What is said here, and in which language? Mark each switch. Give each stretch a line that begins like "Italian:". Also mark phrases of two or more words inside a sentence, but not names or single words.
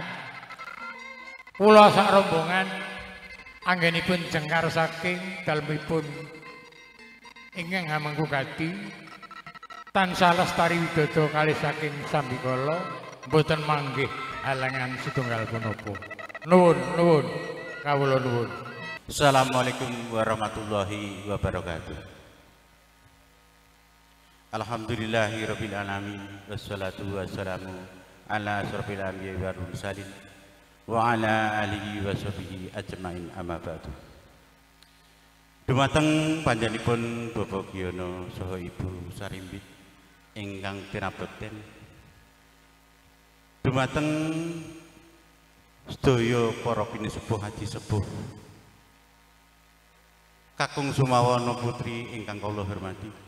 Javanese: Kula sak rombongan anggenipun jengkar saking dalemipun ingkang hamengku gati tansah lestari widodo kalih saking sambikala mboten manggih halangan setunggal punapa. Nuwun kawula nuwun.
Arabic: السلام عليكم ورحمة الله وبركاته. الحمد لله رب العالمين والصلاة والسلام على أشرف الأنبياء والمرسلين وعلى آله وصحبه أجمعين أما بعد.
Javanese: Dumateng panjenenganipun Bapak Giono saha Ibu Sarimbit ingkang tinabekten. Dumateng sedaya para pinisepuh haji sepuh kakung sumawana putri ingkang kula hormati.